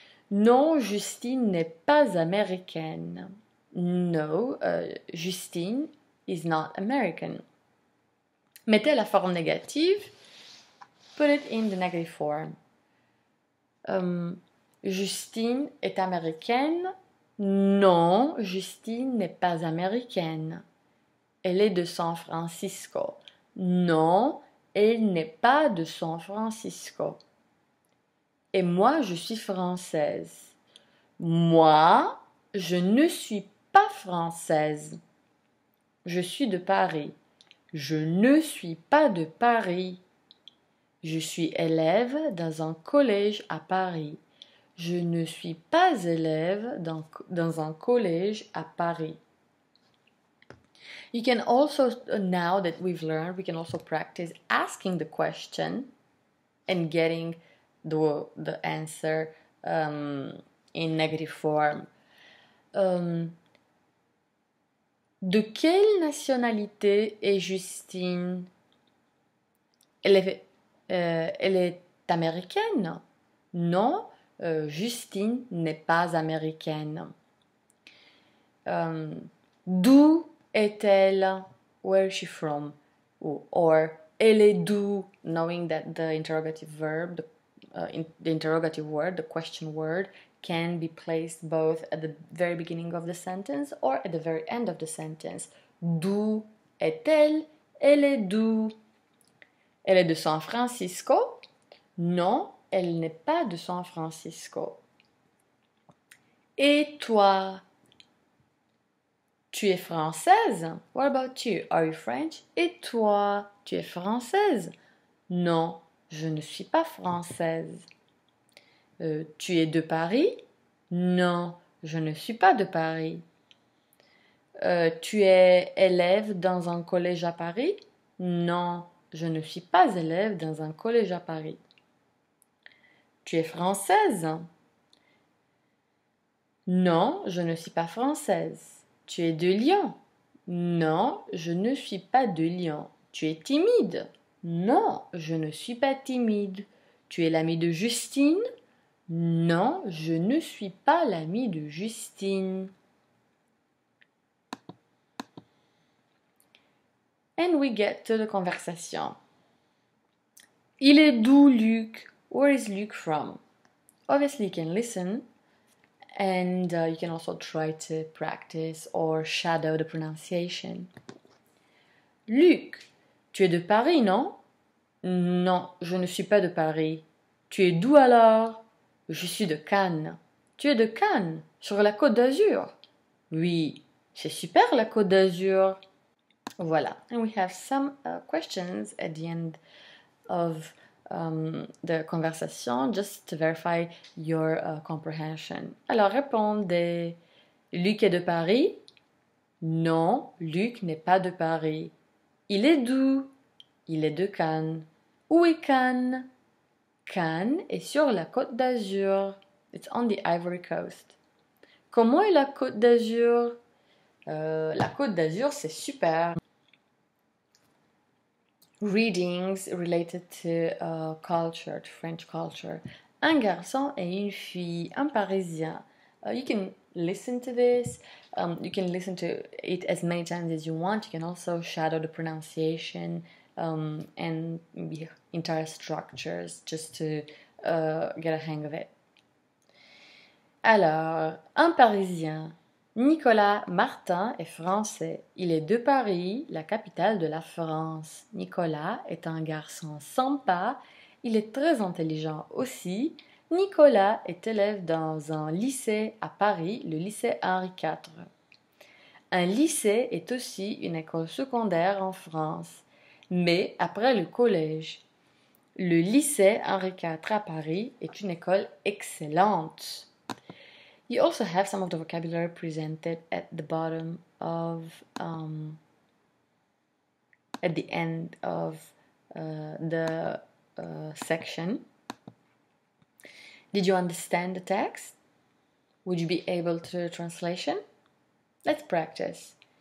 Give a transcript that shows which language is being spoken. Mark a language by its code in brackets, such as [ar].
[fr] Non, Justine n'est pas américaine. [en] No, Justine is not American. [fr] Mettez la forme négative. [en] Put it in the negative form. [fr] Justine est américaine. Non, Justine n'est pas américaine. Elle est de San Francisco. Non, elle n'est pas de San Francisco. Et moi, je suis française. Moi, je ne suis pas française. Je suis de Paris. Je ne suis pas de Paris. Je suis élève dans un collège à Paris. Je ne suis pas élève dans un collège à Paris. [en] You can also, now that we've learned, we can also practice asking the question and getting the answer in negative form. [fr] De quelle nationalité est Justine? Elle est américaine? Non, Justine n'est pas américaine. D'où est-elle? [en] Where is she from? [fr] Or elle est d'où? [en] Knowing that the interrogative verb, the interrogative word, the question word, can be placed both at the very beginning of the sentence or at the very end of the sentence. [fr] D'où est-elle? Elle est d'où? Elle est de San Francisco? Non, elle n'est pas de San Francisco. Et toi? Tu es française? [en] What about you? Are you French? [fr] Et toi? Tu es française? Non, je ne suis pas française. Tu es de Paris? Non, je ne suis pas de Paris. Tu es élève dans un collège à Paris? Non, je ne suis pas élève dans un collège à Paris. Tu es française? Non, je ne suis pas française. Tu es de Lyon? Non, je ne suis pas de Lyon. Tu es timide? Non, je ne suis pas timide. Tu es l'ami de Justine? Non, je ne suis pas l'ami de Justine. [en] And we get to the conversation. [fr] Il est d'où Luc? [en] Where is Luc from? Obviously you can listen and you can also try to practice or shadow the pronunciation. [fr] Luc, tu es de Paris, non? Non, je ne suis pas de Paris. Tu es d'où alors? Je suis de Cannes. Tu es de Cannes, sur la Côte d'Azur? Oui, c'est super la Côte d'Azur. Voilà, [en] and we have some questions at the end of the conversation, just to verify your comprehension. [fr] Alors, répondez. Luc est de Paris? Non, Luc n'est pas de Paris. Il est d'où? Il est de Cannes. Où est Cannes? Cannes est sur la côte d'Azur. [en] It's on the Ivory Coast. [fr] Comment est la côte d'Azur? La côte d'Azur, c'est super. [en] Readings related to culture, to French culture. [fr] Un garçon et une fille, un Parisien. [en] You can listen to this. You can listen to it as many times as you want. You can also shadow the pronunciation and the entire structures just to get a hang of it. [fr] Alors, un Parisien. Nicolas Martin est français. Il est de Paris, la capitale de la France. Nicolas est un garçon sympa. Il est très intelligent aussi. Nicolas est élève dans un lycée à Paris, le lycée Henri IV. Un lycée est aussi une école secondaire en France, mais après le collège. Le lycée Henri IV à Paris est une école excellente. [en] You also have some of the vocabulary presented at the bottom of, at the end of the section. Did you understand the text? Would you be able to do a translation? Let's practice.